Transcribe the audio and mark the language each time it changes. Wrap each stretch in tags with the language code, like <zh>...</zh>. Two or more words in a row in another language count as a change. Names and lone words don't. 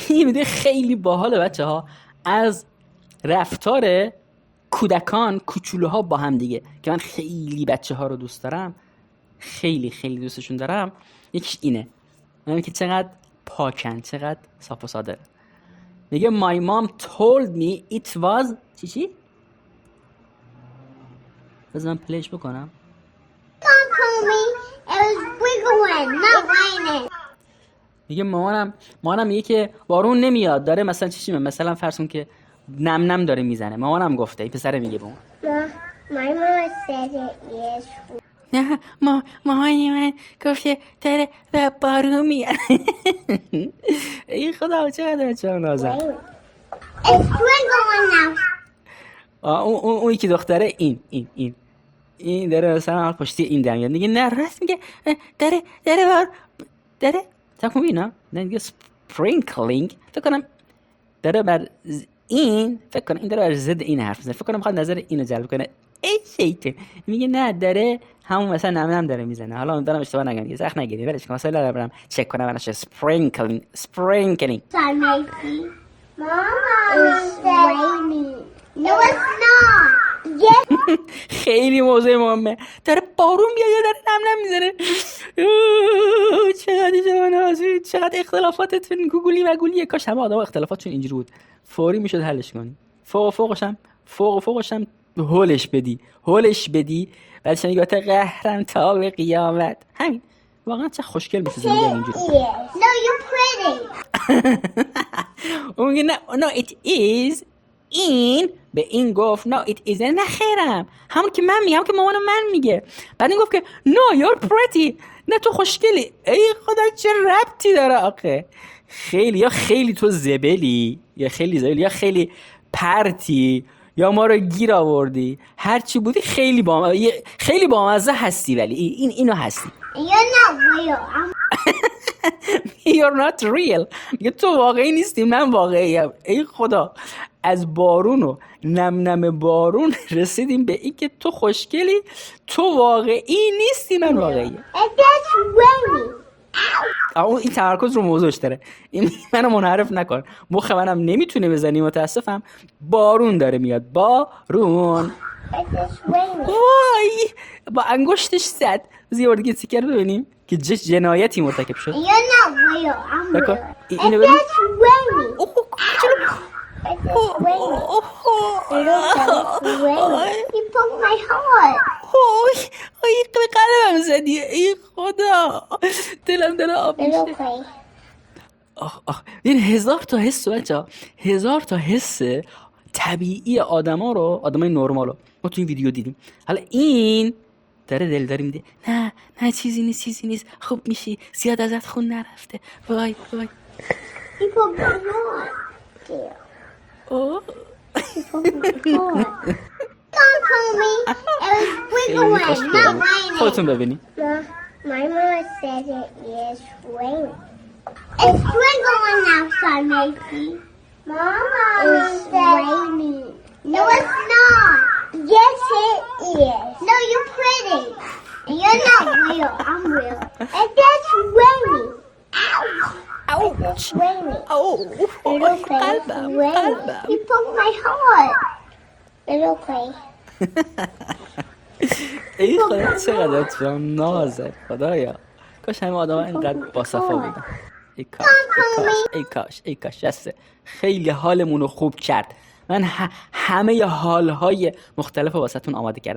<fa>این ویدیو خیلی باحاله بچه ها، از رفتار کودکان کوچولوها با هم دیگه که من خیلی بچه ها رو دوست دارم، خیلی دوستشون دارم. یکیش اینه، میگم که چقدر پاکن، چقدر صاف و ساده.</fa> <en>میگه my mom told me it was چی؟</en> <fa>بذار من پلیش بکنم.</fa> <en>Mom told me it was wiggling, not raining.</en> <fa>میگه مامانم میگه که بارون نمیاد، داره مثلا چی مثلا فرض کن که نم داره میزنه. مامانم گفته، این پسر میگه بهمون</fa> <en>My mama said it is.</en> <fa>نه مامان من گفته داره بارون میاد. ای خدا چقدر چرا نازم.</fa> <en>It's wiggling now.</en> <fa>اون یکی دختره این داره مثلا پشتی این در میاد. میگه نه راست میگه، داره تاکو بینا نگه سپرینکلینگ. فکر کنم داره بر این، فکر کنم این داره بر ضد این حرف میزنه. فکر کنم میخواد نظر اینو جلب کنه. ای شیطان. میگه نه داره همون مثلا نم داره میزنه. حالا اون دارم اشتباه نگم، سخت نگیری، ولی چون مثلا برم چک کنم براش سپرینکلینگ.</fa> <en>Mama said raining. No, it's not. Yes.</en> <fa>خیلی موضوع مهمه. داره بارون بیاد یا داره نم میزنه. چقدر شما نازی، چقدر اختلافاتتون گوگلی و گولیه. کاش همه آدم اختلافاتشون اینجوری بود، فوری میشد حلش کنی. فوقشم هولش بدی بعدش میگه تا قهرم تا به قیامت. همین واقعا چه خوشگل میشه زندگی اینجوری.</fa> <en>No, you're pretty.</en> <fa>اون میگه</fa> <en>no it is.</en> <fa>این به این گفت</fa> <en>no it isn't.</en> <fa>نه خیرم، همون که من میگم، که مامانم من میگه. بعد این گفت که</fa> <en>no you're pretty.</en> <fa>نه تو خوشگلی. ای خدا چه ربطی داره آخه. خیلی تو زبلی، یا خیلی پرتی، یا ما رو گیر آوردی. هر چی بودی خیلی بامزه هستی، ولی اینو هستی.</fa> <en>You're not real. You're not real.</en> <fa>میگه تو واقعی نیستی، من واقعیم. ای خدا، از بارون و نم بارون رسیدیم به این که تو خوشگلی، تو واقعی نیستی، من واقعیم.</fa> <en>And that's raining.</en> <fa>این تمرکز رو موضوعش داره. این منو منحرف نکن، مخ منم نمیتونه بزنی، متاسفم. بارون داره میاد، بارون. وای با انگشتش زد. یه بار دیگه سیکر ببینیم که جنایتی مرتکب شد.</fa> <en>You're not real. I'm real. And</en> <fa>اینو ببین.</fa> <en>that's raining. It's raining. You broke my heart.</en> <fa>ای قلبم زدی. ای خدا، دلم داره آب میشه. این هزار تا حس بچه، هزار تا حس طبیعی آدمای نرمال رو ما تو این ویدیو دیدیم. حالا این داره دلداری میده. نه چیزی نیست، خوب میشی، زیاد ازت خون نرفته. وای</fa> <en>You broke my heart. اوه You broke my heart. Mom told me it was wiggling, not raining.</en> <fa>خودتون ببینی.</fa> <en>My mama said it is raining. It's wiggling outside, Macy. Mama, it's raining. No, it's not. Yes, it is. No, you're pretty. And you're not real. I'm real. And that's raining. Ow. It's raining. اوه Little Clay, it's raining. You broke my heart. Little Clay.</en> <fa>ای خدا چقدر تو نازه خدایا. کاش همه آدم اینقدر باصفا بودن. ای کاش جسته. خیلی حالمون رو خوب کرد. من همه حالهای مختلف رو واسهتون آماده کردم.</fa>